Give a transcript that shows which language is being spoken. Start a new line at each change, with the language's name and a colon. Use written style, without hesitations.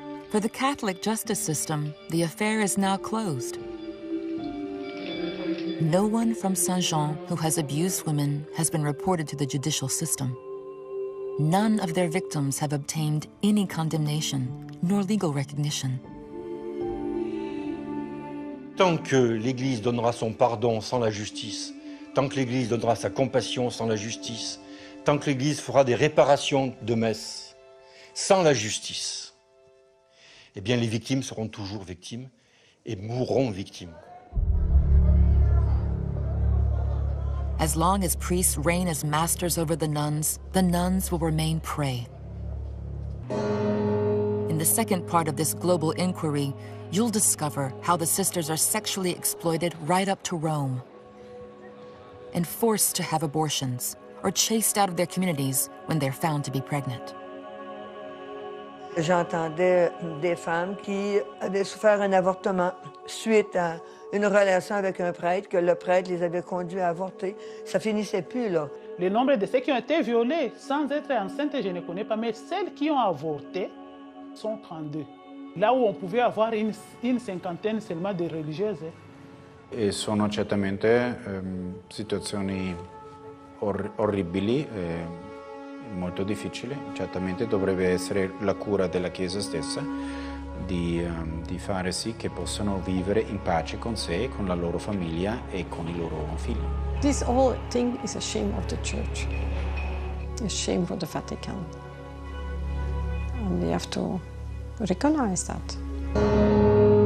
English: For the Catholic justice system, the affair is now closed. No one from Saint-Jean who has abused women has been reported to the judicial system. None of their victims have obtained any condemnation nor legal recognition.
French: Tant que l'Église donnera son pardon sans la justice, tant que l'Église donnera sa compassion sans la justice, tant que l'Église fera des réparations de messe sans la justice, eh bien les victimes seront toujours victimes et mourront victimes.
English: As long as priests reign as masters over the nuns will remain prey. In the second part of this global inquiry, you'll discover how the sisters are sexually exploited right up to Rome and forced to have abortions or chased out of their communities when they're found to be pregnant.
French: J'entendais des femmes qui avaient souffert un avortement suite à une relation avec un prêtre, que le prêtre les avait conduits à avorter. Ça finissait plus, là. Le nombre de ceux qui ont été violés sans être enceintes, je ne connais pas, mais celles qui ont avorté sont 32. Là où on pouvait avoir une cinquantaine seulement de religieuses.
Italian: E sono certamente situazioni orribili, molto difficili. Certamente dovrebbe essere la cura della Chiesa stessa di fare sì che possano vivere in pace con sé, con la loro famiglia e con i loro figli.
English: This whole thing is a shame of the Church, a shame for the Vatican, and we have to recognize that.